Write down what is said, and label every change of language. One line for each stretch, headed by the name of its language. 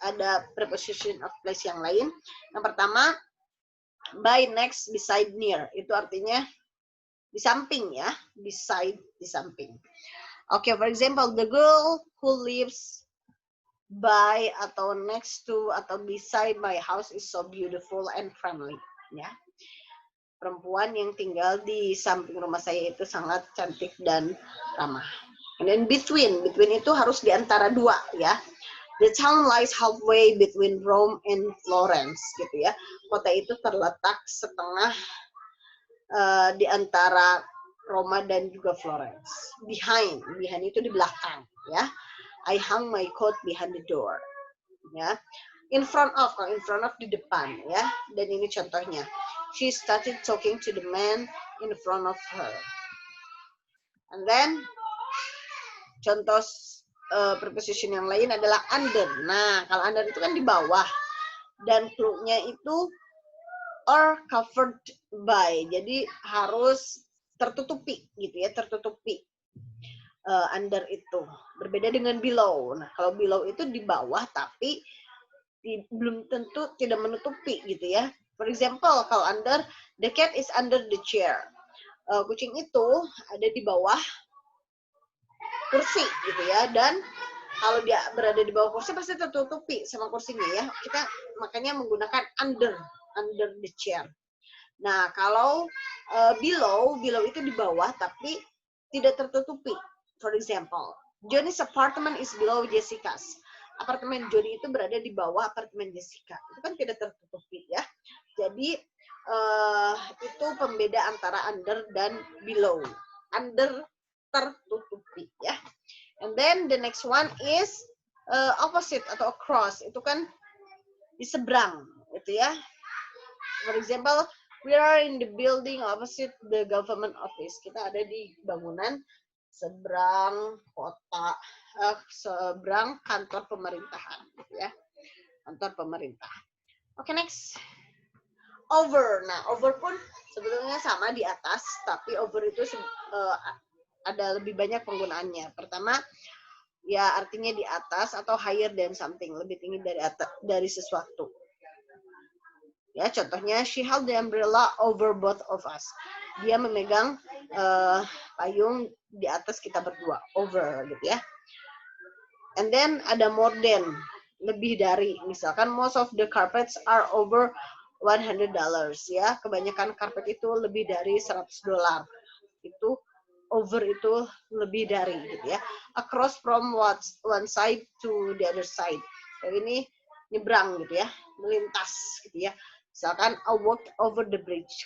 Indonesian: Ada preposition of place yang lain. Yang pertama, by, next, beside, near. Itu artinya di samping ya, beside, di samping.
English: Oke, for example, the girl who lives by atau next to atau beside my house is so beautiful and friendly.
Indonesian: Ya, perempuan yang tinggal di samping rumah saya itu sangat cantik dan ramah. And then between itu harus di antara dua ya.
English: The town lies halfway between Rome and Florence gitu ya.
Indonesian: Kota itu terletak setengah di antara Roma dan juga Florence. Behind itu di belakang ya.
English: I hung my coat behind the door. Ya. In front of
Indonesian: di depan ya. Dan ini contohnya.
English: She started talking to the man in front of her.
Indonesian: And then contoh preposition yang lain adalah under. Nah, kalau under itu kan di bawah. Dan clue-nya itu
English: or covered by.
Indonesian: Jadi harus tertutupi gitu ya, tertutupi. Under itu. Berbeda dengan below. Nah, kalau below itu di bawah tapi belum tentu tidak menutupi gitu ya. For example, kalau under,
English: the cat is under the chair.
Indonesian: Kucing itu ada di bawah kursi gitu ya, dan kalau dia berada di bawah kursi pasti tertutupi sama kursinya ya. Kita makanya menggunakan under the chair. Nah, kalau below itu di bawah tapi tidak tertutupi.
English: For example, Johnny's apartment is below Jessica's.
Indonesian: Apartemen Johnny itu berada di bawah apartemen Jessica. Itu kan tidak tertutupi ya. Jadi itu pembeda antara under dan below. Under tertutupi ya.
English: And then the next one is opposite atau across.
Indonesian: Itu kan di seberang gitu ya.
English: For example, we are in the building opposite the government office.
Indonesian: Kita ada di bangunan seberang kota, seberang kantor pemerintahan gitu ya. Kantor pemerintah. Oke, next. Over. Nah, over pun sebetulnya sama di atas, tapi over itu ada lebih banyak penggunaannya. Pertama, ya artinya di atas atau
English: higher than something,
Indonesian: lebih tinggi dari dari sesuatu. Ya, contohnya
English: she held the umbrella over both of us.
Indonesian: Dia memegang payung di atas kita berdua, over gitu ya.
English: And then ada more than,
Indonesian: lebih dari. Misalkan
English: most of the carpets are over $100 ya.
Indonesian: Kebanyakan karpet itu lebih dari $100. Itu over itu lebih dari gitu ya.
English: Across from one side to the other side.
Indonesian: Jadi ini nyebrang gitu ya, melintas gitu ya.
English: Misalkan I walked over the bridge.